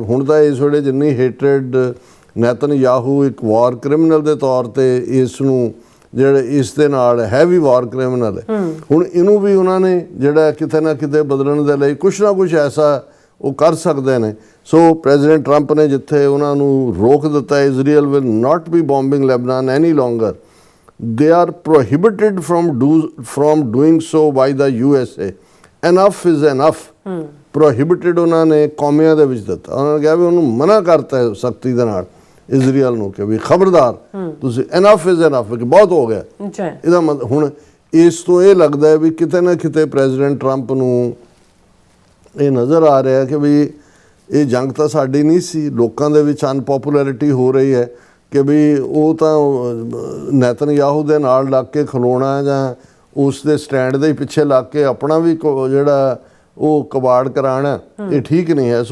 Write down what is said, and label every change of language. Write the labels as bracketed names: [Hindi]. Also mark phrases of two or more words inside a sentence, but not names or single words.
[Punjabi] ਕਿ ਹੁਣ ਤਾਂ ਇਸ ਵੇਲੇ ਜਿੰਨੀ ਹੇਟਰਡ ਨੈਤਨਯਾਹੂ ਇੱਕ ਵਾਰ ਕ੍ਰਿਮੀਨਲ ਦੇ ਤੌਰ ਤੇ ਇਸ ਨੂੰ ਜਿਹੜੇ ਇਸ ਦੇ ਨਾਲ [English] heavy war criminal [Punjabi] ਹੈ, ਹੁਣ ਇਹਨੂੰ ਵੀ ਉਹਨਾਂ ਨੇ ਜਿਹੜਾ ਕਿਤੇ ਨਾ ਕਿਤੇ ਬਦਲਣ ਦੇ ਲਈ ਕੁਛ ਨਾ ਕੁਛ ਐਸਾ ਉਹ ਕਰ ਸਕਦੇ ਨੇ। ਸੋ ਪ੍ਰੈਜ਼ੀਡੈਂਟ ਟਰੰਪ ਨੇ ਜਿੱਥੇ ਉਹਨਾਂ ਨੂੰ ਰੋਕ ਦਿੱਤਾ, [English] Israel will not be bombing Lebanon any longer, they are prohibited from doing so by the USA, enough is enough, prohibited [Punjabi] ਉਹਨਾਂ ਨੇ ਕੌਮੀਆਂ ਦੇ ਵਿੱਚ ਦਿੱਤਾ, ਉਹਨਾਂ ਨੇ ਕਿਹਾ ਵੀ ਉਹਨੂੰ ਮਨਾ ਕਰਤਾ ਸਖਤੀ ਦੇ ਨਾਲ ਇਜ਼ਰਾਈਲ ਨੂੰ ਕਿ ਵੀ ਖਬਰਦਾਰ ਤੁਸੀਂ [English] enough is enough [Punjabi] ਕਿ ਬਹੁਤ ਹੋ ਗਿਆ। ਇਹਦਾ ਮਤਲਬ ਹੁਣ ਇਸ ਤੋਂ ਇਹ ਲੱਗਦਾ ਹੈ ਵੀ ਕਿਤੇ ਨਾ ਕਿਤੇ ਪ੍ਰੈਜ਼ੀਡੈਂਟ ਟਰੰਪ ਨੂੰ ਇਹ ਨਜ਼ਰ ਆ ਰਿਹਾ ਕਿ ਵੀ ਇਹ ਜੰਗ ਤਾਂ ਸਾਡੀ ਨਹੀਂ ਸੀ, ਲੋਕਾਂ ਦੇ ਵਿੱਚ ਅਨਪੋਪੂਲੈਰਿਟੀ ਹੋ ਰਹੀ ਹੈ ਕਿ ਵੀ ਉਹ ਤਾਂ ਨੈਤਨਯਾਹੂ ਦੇ ਨਾਲ ਲੱਗ ਕੇ ਖਲੋਣਾ ਜਾਂ ਉਸ ਦੇ ਸਟੈਂਡ ਦੇ ਪਿੱਛੇ ਲੱਗ ਕੇ ਆਪਣਾ ਵੀ ਜਿਹੜਾ ਉਹ ਕਬਾੜ ਕਰਾਉਣਾ, ਇਹ ਠੀਕ ਨਹੀਂ ਹੈ।